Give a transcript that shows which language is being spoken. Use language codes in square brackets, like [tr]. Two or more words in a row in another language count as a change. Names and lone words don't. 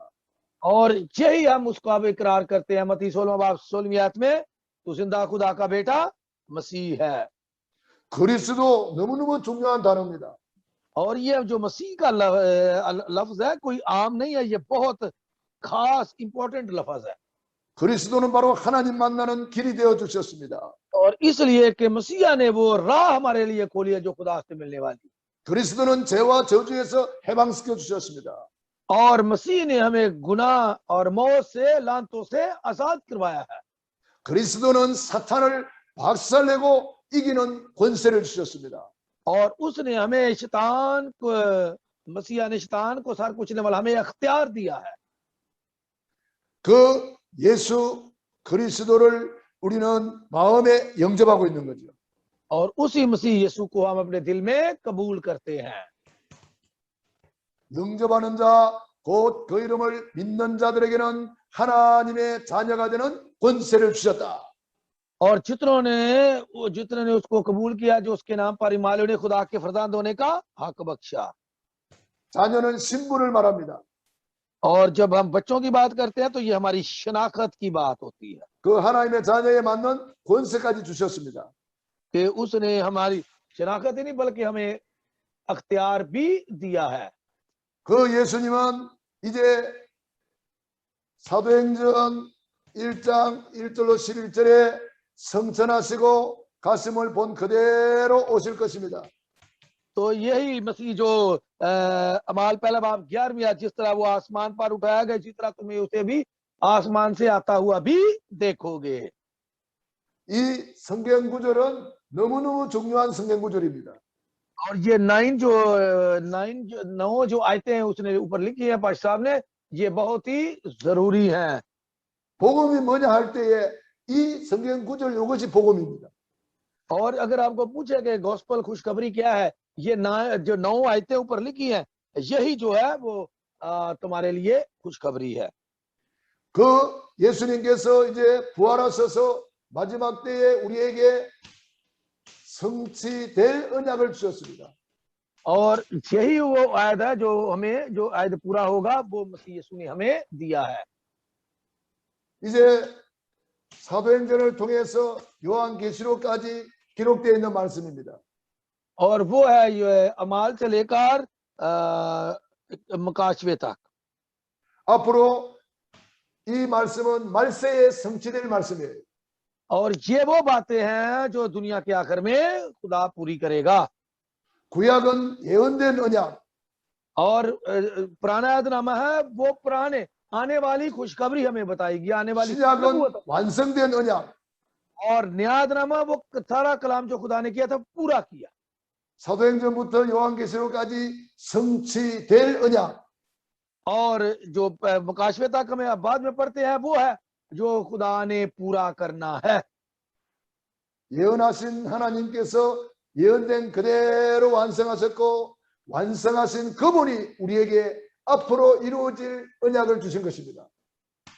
[ur] اور یہی ہم اس کو اب اقرار کرتے ہیں متی 16 باب 16ویں آیت میں، تو زندہ خدا کا بیٹا مسیح ہے. [ko] 그리스도 너무너무 중요한 단어입니다. [ur] اور یہ جو مسیح کا لفظ ہے کوئی عام نہیں ہے، یہ بہت خاص امپورٹنٹ لفظ ہے. [ko] 그리스도는 바로 하나님 만나는 길이 되어 주셨습니다. [ur] اور اس لیے کہ مسیحا نے وہ راہ ہمارے لیے کھولی ہے جو خدا سے ملنے والی. [ko] 그리스도는 죄와 저주에서 해방시켜 주셨습니다. [ur] اور مسیح نے ہمیں گناہ اور موت سے، لعنتوں سے آزاد کروایا ہے. [ko] 그리스도는 사탄을 박살내고 이기는 권세를 주셨습니다. [ur] اور اس نے ہمیں شیطان کو، مسیحا نے شیطان کو سر کچلنے والا ہمیں اختیار دیا ہے. [ko] 그 예수 그리스도를 우리는 마음에 영접하고 있는 거죠. [ur] اور اسی مسیح یسوع کو ہم اپنے دل میں قبول کرتے ہیں. [ko] 영접하는 자, 곧 그 이름을 믿는 자들에게는 하나님의 자녀가 되는 권세를 주셨다. [ur] اور جتنے نے اس کو قبول کیا، جو اس کے نام پر ایمان لائے، خدا کے فرزند ہونے کا حق بخشا. [ko] 자녀는 신분을 말합니다. [ur] اور جب ہم بچوں کی بات کرتے ہیں تو یہ ہماری شناخت کی بات ہوتی ہے [ko] 그 하나님의 자녀에 맞는 권세까지 주셨습니다. [ur] کہ اس نے ہماری شناخت ہی نہیں بلکہ ہمیں اختیار بھی دیا ہے. [ko] 그 예수님은 이제 사도행전 1장 1절로 11절에 성천하시고 가슴을 본 그대로 오실 것입니다. [ur] تو یہی مسیح جو اعمال پہلا باب 11ویں آیت، جس طرح وہ آسمان پر اٹھایا گیا، جس طرح تمہیں اسے بھی آسمان سے آتا ہوا بھی دیکھو گے. [ko] 이 성경 구절은 너무너무 중요한 성경 구절입니다. [ur] اور یہ 9 جو آیتیں ہیں اس نے اوپر لکھی ہے پاش صاحب نے، یہ بہت ہی ضروری ہیں. [ko] 복음이 뭐냐 할 때에 이 성경 구절 이것이 복음입니다. [ur] اور اگر آپ کو پوچھے کہ گوسپل خوشخبری کیا ہے، یہ جو 9 آیتیں اوپر لکھی ہیں، یہی جو ہے وہ تمہارے لیے خوشخبری ہے. [ko] 그 예수님께서 이제 부활하셔서 마지막 때에 우리에게 성취될 언약을 주셨습니다. [ur] اور یہی وہ آیت ہے جو ہمیں، جو آیت پورا ہوگا وہ مسیح یسوع نے ہمیں دیا ہے. [ko] 이제 사도행전을 통해서 요한계시록까지 기록되어 있는 말씀입니다. [ur] اور وہ ہے یہ اعمال سے لے کر مکاشفے تک. [ko] 앞으로 이 말씀은 말세에 성취될 말씀이에요. [ur] اور یہ وہ باتیں ہیں جو دنیا کے آخر میں خدا پوری کرے گا. [ko] 구약은 예언된 언약, [ur] اور پرانا یادنامہ ہے وہ پرانے آنے والی خوشخبری ہمیں بتائے گی، آنے والی [ko] 신약은 완성된 언약. [ur] اور نیا یادنامہ وہ سارا کلام جو خدا نے کیا تھا پورا کیا. [ko] 사도행전부터 요한계시록까지 성취될 언약. [ur] اور جو مکاشفے تک ہمیں اب بعد میں پڑھتے ہیں وہ ہے جو خدا نے پورا کرنا ہے. [ko] 예언하신 하나님께서 예언된 그대로 완성하셨고 완성하신 그분이 우리에게 앞으로 이루어질 언약을 주신 것입니다.